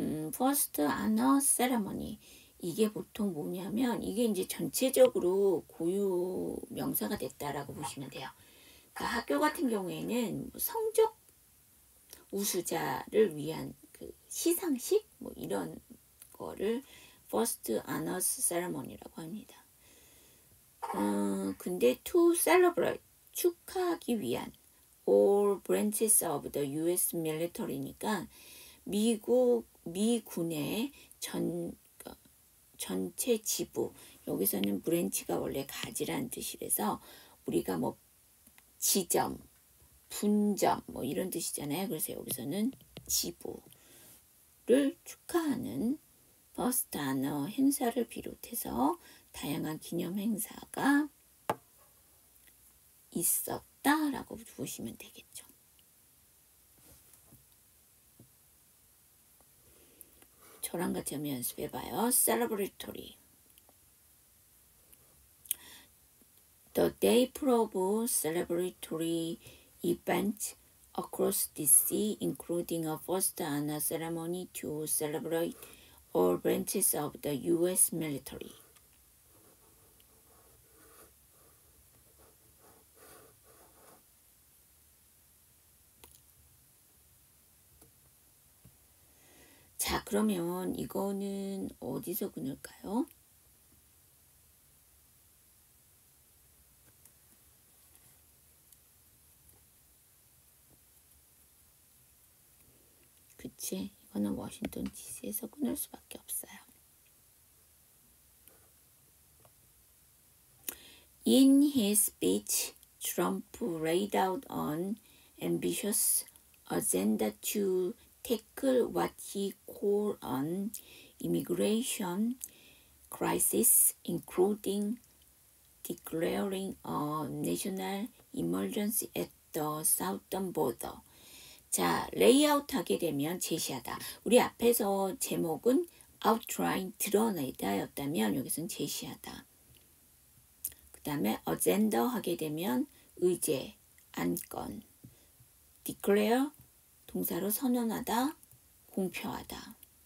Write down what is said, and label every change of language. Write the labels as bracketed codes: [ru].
[en] First honor ceremony [ko] 이게 보통 뭐냐면 이게 이제 전체적으로 고유 명사가 됐다라고 보시면 돼요. 그러니까 학교 같은 경우에는 성적 우수자를 위한 그 시상식 뭐 이런 거를 [en] First honors ceremony [ko] 라고 합니다. 근데 [en] to celebrate [ko] 축하하기 위한 [en] all branches of the U.S. [ko] military니까 미군의 전체 지부 여기서는 브랜치가 원래 가지라는 뜻이라서 우리가 뭐 지점, 분점 뭐 이런 뜻이잖아요. 그래서 여기서는 지부를 축하하는 퍼스트 아너 행사를 비롯해서 다양한 기념 행사가 있었다라고 보시면 되겠죠. 저랑 같이 한번 연습해봐요. [en] Celebratory. The day prove celebratory events across the sea, including a first honor ceremony to celebrate all branches of the U.S. military. [ko] 자, 그러면 이거는 어디서 끊을까요? 그치? 이거는 워싱턴 DC에서 끊을 수밖에 없어요. [en] In his speech, Trump laid out an ambitious agenda to tackle what he called an immigration crisis, including declaring a national emergency at the southern border. [ko] 자, 레이아웃 하게 되면 제시하다. 우리 앞에서 제목은 outline 드러내다 였다면 여기서는 제시하다. 그 다음에 agenda 하게 되면 의제, 안건. declare 동사로 선언하다, 공표하다.